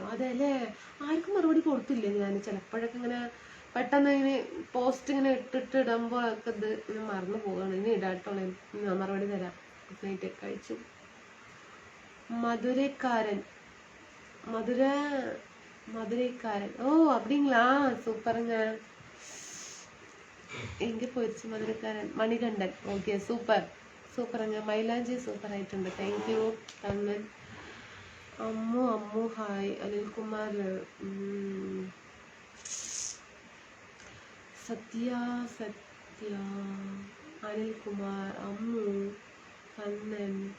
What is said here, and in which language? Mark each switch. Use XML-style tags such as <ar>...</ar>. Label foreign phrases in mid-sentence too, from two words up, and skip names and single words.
<ml>അതല്ലേ, ആർക്കും മറുപടി കൊടുത്തില്ല ഞാൻ. ചിലപ്പോഴൊക്കെ ഇങ്ങനെ പെട്ടെന്ന് ഇങ്ങനെ പോസ്റ്റ് ഇങ്ങനെ ഇടുമ്പോൾ ഒക്കെ ഇത് ഇങ്ങനെ മറന്നു പോവുകയാണ്. ഇനി ഇടാട്ടോളെ, മറുപടി തരാം.</ml> <en>good night.</en> <ml>കഴിച്ചു.</ml> <ta>മധുരക്കാരൻ. ഓ அப்படிங்களா? சூப்பருங்க. எங்க போயிடுச்சு மதுரைக்காரன்? மணிகண்டன். ஓகே சூப்பருங்க.</ta> <ml>മൈലാഞ്ചി സൂപ്പർ ആയിട്ടുണ്ട്.</ml> <en>thank you</en> <ml>കണ്ണൻ. അമ്മു ഹായ്. അനിൽകുമാർ. സത്യ അനിൽകുമാർ, അമ്മു, കണ്ണൻ.</ml>